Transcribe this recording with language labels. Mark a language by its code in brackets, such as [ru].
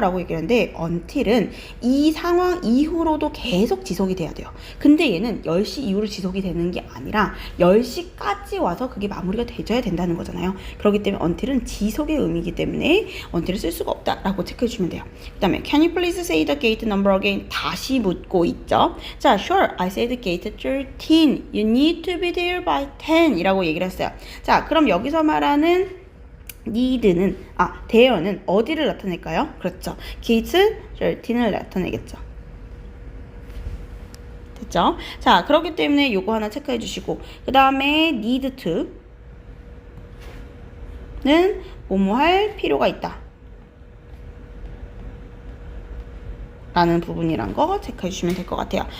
[ko] 라고 얘기하는데 until은 이 상황 이후로도 계속 지속이 돼야 돼요. 근데 얘는 10시 이후로 지속이 되는 게 아니라 10시까지 와서 그게 마무리가 되져야 된다는 거잖아요. 그렇기 때문에 until은 지속의 의미이기 때문에 until을 쓸 수가 없다 라고 체크해 주시면 돼요. 그 다음에 [en] can you please say the gate number again? [ko] 다시 묻고 있죠. 자, [en] sure, I said gate 13. You need to be there by 10 [ko] 이라고 얘기를 했어요. 자, 그럼 여기서 말하는 need는 there는 어디를 나타낼까요? 그렇죠. gate 13을 나타내겠죠. 됐죠? 자, 그렇기 때문에 요거 하나 체크해 주시고 그 다음에 need to는 뭐뭐 할 필요가 있다 라는 부분이란 거 체크해 주시면 될 것 같아요.